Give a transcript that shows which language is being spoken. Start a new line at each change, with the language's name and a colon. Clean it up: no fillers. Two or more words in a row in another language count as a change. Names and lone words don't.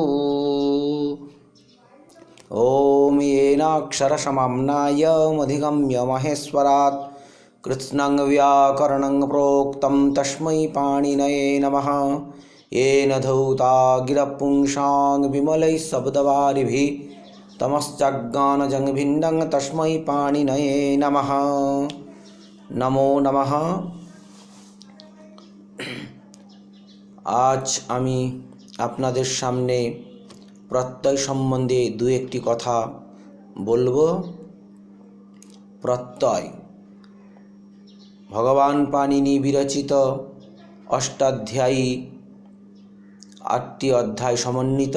Sanskrit: ॐ येनाक्षरसमाम्नायमधिगम्य महेश्वरात् कृत्स्नं व्याकरणं प्रोक्तं तस्मै पाणिनये नमः। येन धौता गिरपुंसां विमलैः शब्दवारिभिः तमश्चाज्ञानजं तस्मै पाणिनये नमः। नमो नमः।
Bangla: আজ আমি আপনাদের সামনে প্রত্যয় সম্বন্ধে দু একটি কথা বলবো। প্রত্যয় ভগবান পাণিনি বিরচিত অষ্টাধ্যায়ী ৮টি অধ্যায় সমন্বিত।